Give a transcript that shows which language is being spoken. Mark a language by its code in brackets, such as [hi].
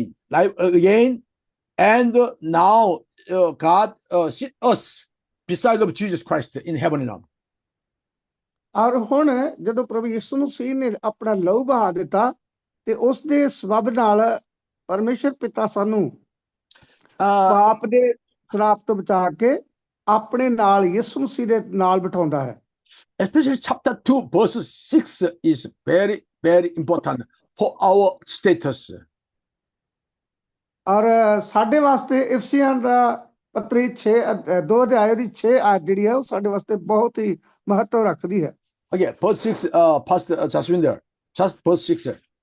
[en] life again, and now God sit us beside of Jesus Christ in heavenly realm. [pa] ਔਰ ਹੁਣ ਜਦੋਂ ਪ੍ਰਭੂ ਯਿਸੂ ਮਸੀਹ ਨੇ ਆਪਣਾ ਲਹੂ ਬਹਾ ਦਿੱਤਾ ਤੇ ਉਸ ਦੇ ਸਬਬ ਨਾਲ ਪਰਮੇਸ਼ਰ ਪਿਤਾ ਸਾਨੂੰ ਪਾਪ ਦੇ ਸ਼ਰਾਪ ਤੋਂ ਬਚਾ ਕੇ ਆਪਣੇ ਨਾਲ ਯਿਸੂ ਮਸੀਹ ਦੇ ਨਾਲ ਬਿਠਾਉਂਦਾ ਹੈ। [en] Especially chapter 2 verse 6 is very, very important for our status. [pa] ਔਰ ਸਾਡੇ ਵਾਸਤੇ ਇਫਸੀਆਂ ਦਾ ਪੱਤਰੀ 2 ਅਧਿਆਇ ਦੀ 6 ਆਇਤ ਜਿਹੜੀ ਹੈ ਉਹ ਸਾਡੇ ਵਾਸਤੇ ਬਹੁਤ ਹੀ ਮਹੱਤਵ ਰੱਖਦੀ ਹੈ। [en] Okay, verse 6, Pastor Jaswinder, just verse 6.